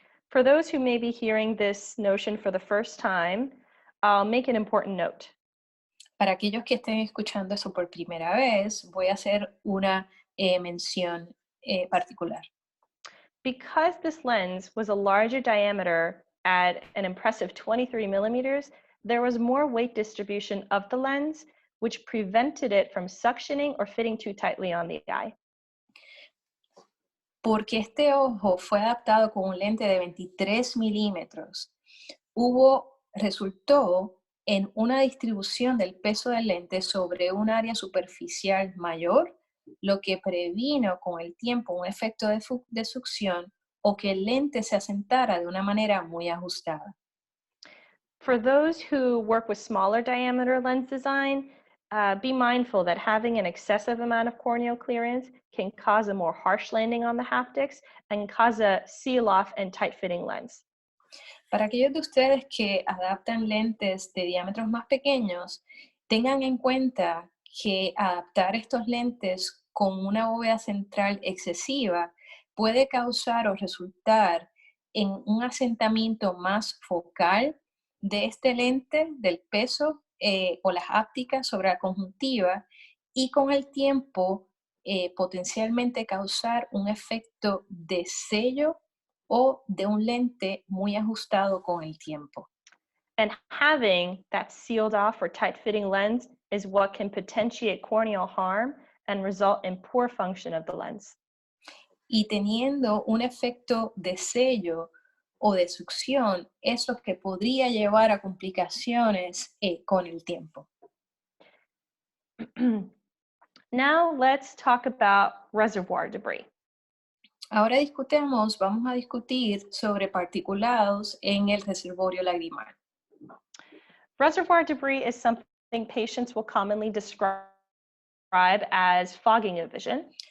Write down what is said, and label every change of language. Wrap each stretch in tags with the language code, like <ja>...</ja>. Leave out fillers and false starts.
<en>For those who may be hearing this notion for the first time, I'll make an important note.</en> <es>Para aquellos que estén escuchando eso por primera vez, voy a hacer una mención particular.</es> <en>Because this lens was a larger diameter at an impressive 23 millimeters, there was more weight distribution of the lens, which prevented it from suctioning or fitting too tightly on the eye.</en> <es>Porque este ojo fue adaptado con un lente de 23 milímetros, resultó en una distribución del peso del lente sobre un área superficial mayor, lo que previno con el tiempo un efecto de succión o que el lente se asentara de una manera muy ajustada.</es> <en>For those who work with smaller diameter lens design, be mindful that having an excessive amount of corneal clearance can cause a more harsh landing on the haptics and cause a seal-off and tight-fitting lens.</en> <es>Para aquellos de ustedes que adaptan lentes de diámetros más pequeños, tengan en cuenta que adaptar estos lentes con una bóveda central excesiva puede causar o resultar en un asentamiento más focal de este lente, del peso o las ápticas sobre la conjuntiva y con el tiempo potencialmente causar un efecto de sello o de un lente muy ajustado con el tiempo.</es> <en>And having that sealed off or tight-fitting lens is what can potentiate corneal harm and result in poor function of the lens.</en> <es>Y teniendo un efecto de sello o de succión es lo que podría llevar a complicaciones con el tiempo.</es> <en>Now let's talk about reservoir debris.</en> <es>Ahora vamos a discutir sobre particulados en el reservorio lagrimal.</es> <en>Reservoir debris is something patients will commonly describe as fogging of vision.</en>